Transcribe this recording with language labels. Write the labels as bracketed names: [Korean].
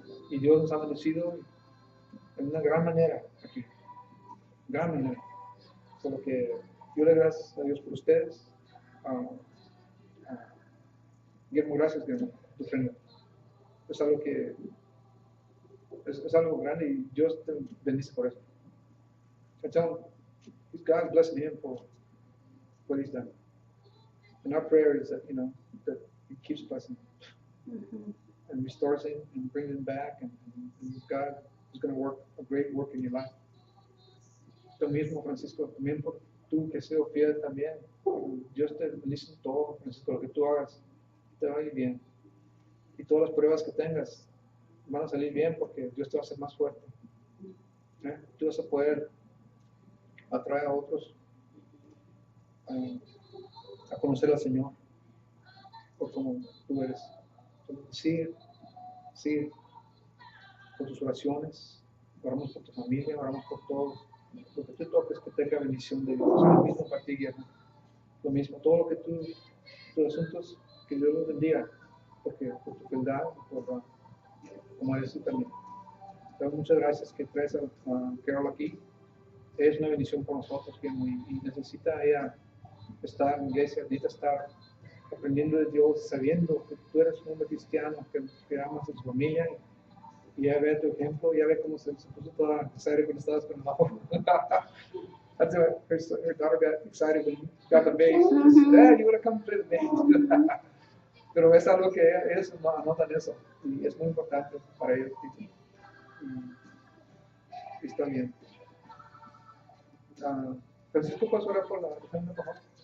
[Spanish] Y Dios nos ha bendecido en una gran manera aquí. Gran manera. Solo que yo le doy gracias a Dios por ustedes. Guillermo, gracias, Guillermo, tu ofrenda. Es algo que es algo grande y Dios te bendice por eso. [English] I tell him, God blessing him for what he's done. And our prayer is that, that he keeps blessing him and restores him and brings him back, and God is going to work a great work in your life. [Spanish] Tú mismo, Francisco, también por tú que has sido fiel también. Dios te bendice en todo, Francisco, lo que tú hagas, te va a ir bien. Y todas las pruebas que tengas van a salir bien porque Dios te va a hacer más fuerte. Tú vas a poder atraer a otros a conocer al Señor por como tú eres. Entonces, sigue con tus oraciones, oramos por tu familia, oramos por todos. Lo que tú toques que tenga bendición de Dios. Lo mismo para ti, Guillermo. Lo mismo, todo lo que tus asuntos, que Dios los bendiga, porque por tu fealdad, por como eres tú también. Entonces, muchas gracias que traes a Carol aquí. Es una bendición por nosotros, Guillermo, y necesita ella estar en la iglesia, necesita estar aprendiendo de Dios, sabiendo que tú eres un hombre cristiano, que amas a su familia, y ya ve tu ejemplo, ya ve cómo se puso toda excited cuando estabas con el bajo. [English] That's why her daughter got excited when you got the bass. Dad, you want to come play the bass? [Spanish] Pero es algo que ellos no anotan eso, y es muy importante para ellos. Y está bien. Francisco, ¿puedes orar por la gente, por favor?